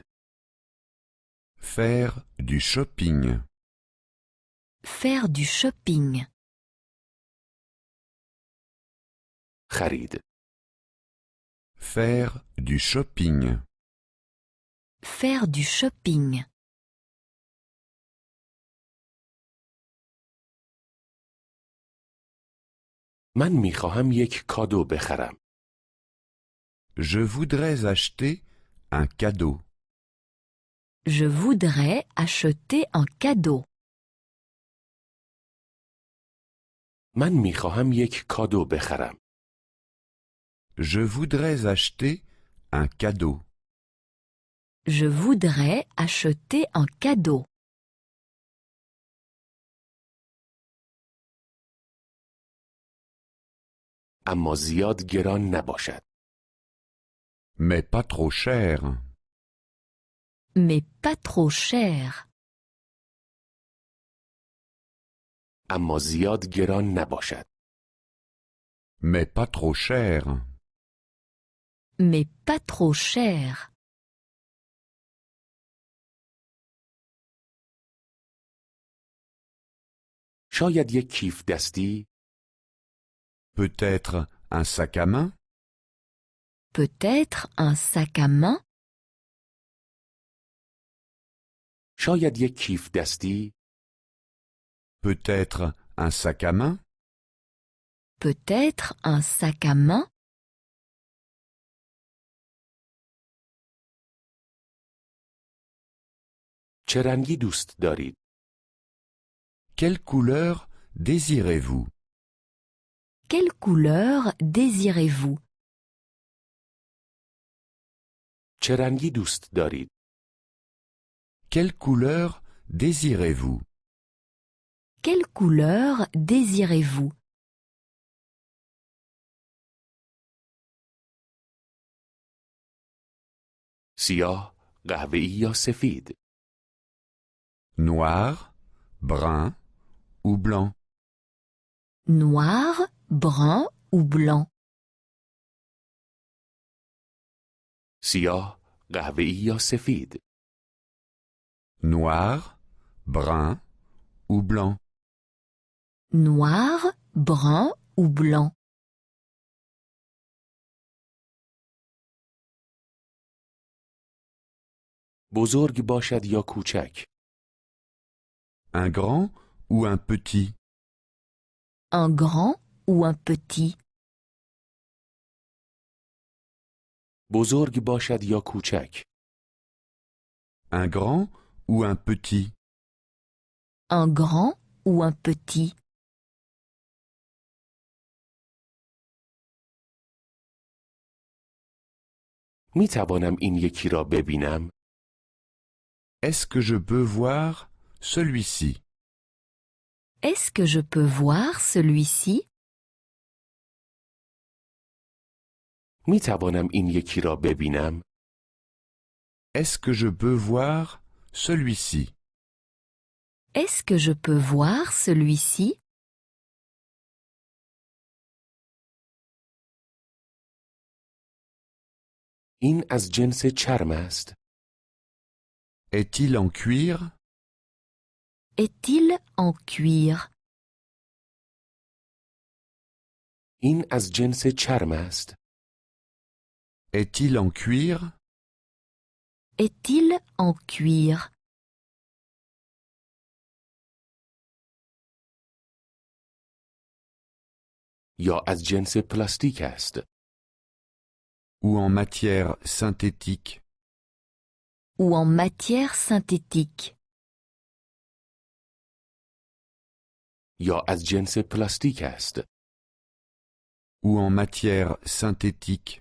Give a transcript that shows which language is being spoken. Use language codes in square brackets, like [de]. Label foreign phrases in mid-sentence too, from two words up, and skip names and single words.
[fr] Faire du shopping. Faire du shopping. [fa] خرید. [fr] Faire du shopping. Faire du shopping. [fa] من میخواهم یک کادو بخرم. [fr] Je voudrais acheter un cadeau. Je voudrais acheter un cadeau. [fa] من میخواهم یک کادو بخرم. [fr] Je voudrais acheter un cadeau. Je voudrais acheter un cadeau. [fa] اما زیاد گران نباشد. [fr] Mais pas trop cher. Mais pas trop cher. [fa] اما زیاد گران نباشد. [fr] Mais pas trop cher. Mais pas trop cher. [fa] شاید یک کیف دستی. [fr] Peut-être un sac à main. Peut-être un sac à main. [fa] شاید یک کیف دستی. [fr] Peut-être un sac à main. Peut-être un sac à main. [fa] چه رنگی دوست دارید؟ [fr] Quelle couleur désirez-vous? Quelle couleur désirez-vous? [fa] چه رنگی دوست دارید؟ [fr] Quelle couleur désirez-vous? Quelle couleur désirez-vous? [fa] سیاه، قهوه‌ای یا سفید؟ [fr] Noir, brun ou blanc? Noir, brun ou blanc? [fa] سیاه، قهوه‌ای یا سفید؟ [fr] Noir, brun ou blanc? Noir, brun ou blanc? [fa] بزرگ باشد یا کوچک؟ [fr] Un grand ou un petit? Un grand ou un petit? [fa] بزرگ باشد یا کوچک؟ [fr] Un grand ou un petit? Un grand ou un petit? [fa] می توانم این یکی را ببینم؟ [fr] Est-ce que je peux voir celui-ci? Est-ce que je peux voir celui-ci? [fa] می توانم این یکی را ببینم؟ [fr] Est-ce que je peux voir celui-ci? Est-ce que je peux voir celui-ci? [fa] این از جنس چرم است؟ [fr] Est-il en cuir? Est-il en cuir? [fa] این از جنس چرم است؟ [fr] Est-il en cuir? Est-il en cuir? [fa] یا از جنس پلاستیک است؟ [fr] Ou en matière synthétique? Ou en matière synthétique? [fa] یا از جنس پلاستیک است؟ [fr] Ou en matière synthétique?